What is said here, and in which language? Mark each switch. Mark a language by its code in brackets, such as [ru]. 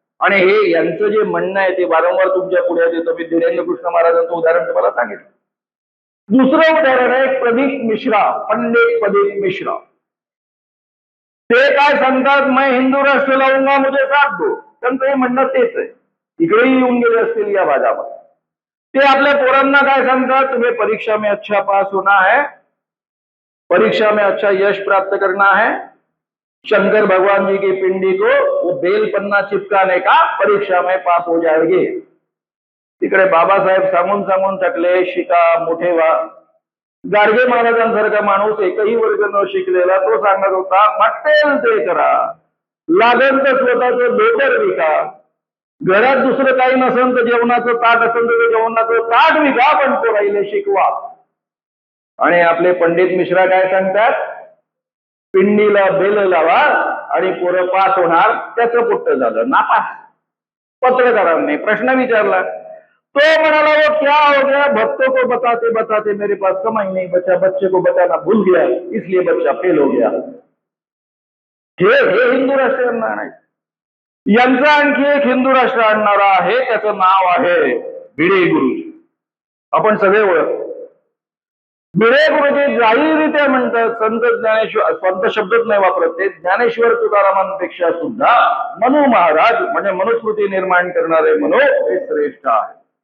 [mr] आणि हे यांचं जे म्हणणं आहे ते वारंवार तुमच्या पुढे येतं. मी धीरेंद्र कृष्ण महाराजांचं उदाहरण तुम्हाला सांगितलं. दुसरं उदाहरण आहे प्रदीप मिश्रा, पंडित प्रदीप मिश्रा. ते काय सांगतात, [hi] मैं हिंदू राष्ट्र लावूंगा मुझे साथ दो. [mr] त्यांचं हे म्हणणं तेच आहे. इकडेही येऊन गेले असतील या भागामध्ये. ते आपल्या पोरांना काय सांगतात, [hi] तुम्हें परीक्षा में अच्छा पास होना है, परीक्षा में अच्छा यश प्राप्त करना है, शंकर भगवान जी की पिंडी को वो बेल पन्ना चिपकाने का, परीक्षा में पास हो जाएंगे. [mr] तिकडे बाबासाहेब सांगून सांगून थकले, शिका मोठे व्हा. गाडगे महाराजांसारखा माणूस एकही वर्ग न शिकलेला तो सांगत होता, वाटेल ते करा, लागेल तर स्वतःचं डोकर विका, घरात दुसरं काही नसेल तर जेवणाचं ताट असेल तर जेवणाचं ताट विका, पण तो राहिले शिकवा. आणि आपले पंडित मिश्रा काय सांगतात, पिंडीला बेल लावा आणि पोरं पास होणार. त्याचं पुट्ट झालं नापास. पत्रकारांनी प्रश्न विचारला, तो म्हणाला [hi] वो क्या हो गया, भक्तों को बताते बताते मेरे पास समय नहीं बचा, बच्चे को बताना भूल गया इसलिए बच्चा फेल हो गया. [mr] हे हिंदू राष्ट्र आणणार. यांचा आणखी एक हिंदू राष्ट्र आणणारा आहे, त्याचं नाव आहे भिडे गुरुजी. आपण सगळे ओळखतो. भिडे गुरुजी जाहीररित्या म्हणतात, संत ज्ञानेश्वर, स्वंत शब्दच नाही वापरत ते, ज्ञानेश्वर तुकारामांपेक्षा सुद्धा मनु महाराज म्हणजे मनुस्मृती निर्माण करणारे मनु हे श्रेष्ठ आहे.